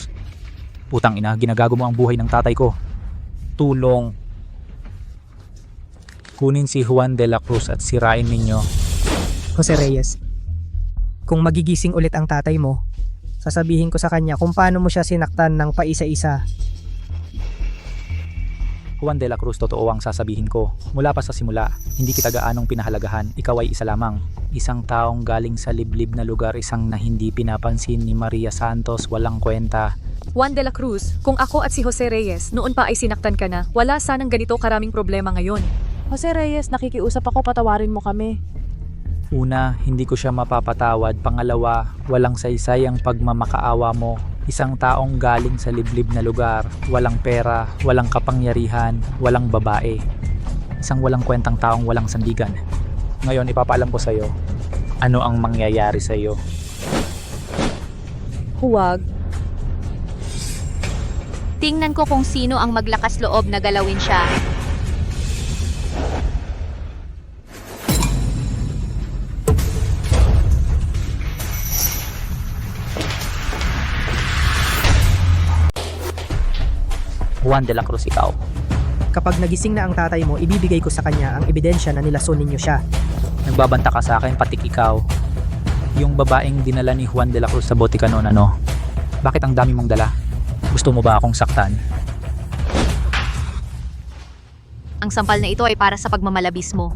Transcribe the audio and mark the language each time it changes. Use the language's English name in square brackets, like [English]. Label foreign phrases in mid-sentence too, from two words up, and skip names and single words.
[Filipino] Putang ina, ginagago mo ang buhay ng tatay ko. Tulong. Kunin si Juan de la Cruz at sirain ninyo. Jose Reyes, kung magigising ulit ang tatay mo, sasabihin ko sa kanya kung paano mo siya sinaktan ng paisa-isa. Juan de la Cruz, totoo ang sasabihin ko. Mula pa sa simula, hindi kita gaanong pinahalagahan. Ikaw ay isa lamang. Isang taong galing sa liblib na lugar, isang na hindi pinapansin ni Maria Santos, walang kwenta. Juan de la Cruz, kung ako at si Jose Reyes noon pa ay sinaktan ka na, wala sanang ganito karaming problema ngayon. Jose Reyes, nakikiusap ako, patawarin mo kami. Una, hindi ko siya mapapatawad. Pangalawa, walang saysay ang pagmamakaawa mo. Isang taong galing sa liblib na lugar, walang pera, walang kapangyarihan, walang babae. Isang walang kwentang taong walang sandigan. Ngayon, ipapaalam ko sa'yo, ano ang mangyayari sa'yo. Huwag. Tingnan ko kung sino ang maglakas loob na galawin siya. Juan de la Cruz, ikaw. Kapag nagising na ang tatay mo, ibibigay ko sa kanya ang ebidensya na nilason ninyo siya. Nagbabanta ka sa akin, patik ikaw. Yung babaeng dinala ni Juan de la Cruz sa botika noon, ano? Bakit ang dami mong dala? Gusto mo ba akong saktan? Ang sampal na ito ay para sa pagmamalabis mo.